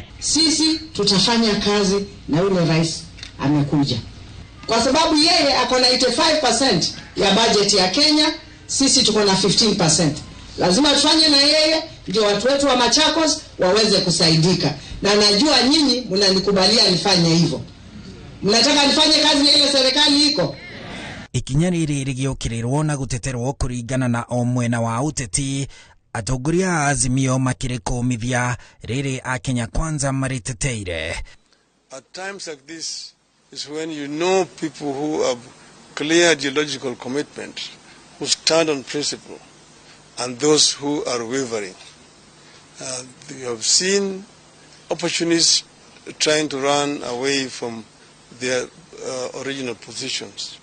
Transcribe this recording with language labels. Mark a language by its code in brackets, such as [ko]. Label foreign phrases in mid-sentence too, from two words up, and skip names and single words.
[sw] Sisi tutafanya kazi na yule rais amekuja, kwa sababu yeye ako na 85% ya budget ya Kenya, sisi tuko na 15%. Lazima tufanye na yeye ndio watu wetu wa Machakos waweze kusaidika, na najua nyinyi mnanikubalia nifanye hivyo. Mnataka nifanye kazi na ile serikali iko. [ki] Ikinya rĩrĩ rĩgĩũkĩrĩrwo na gũteterwo kũringana na o mwena wa ũteti, atongoria a Azimio makĩrĩkũmithia rĩrĩ a Kenya Kwanza marĩteteire. [en] At times like this is when you know people who have clear ideological commitment, who stand on principle, and those who are wavering. You have seen opportunists trying to run away from their original positions.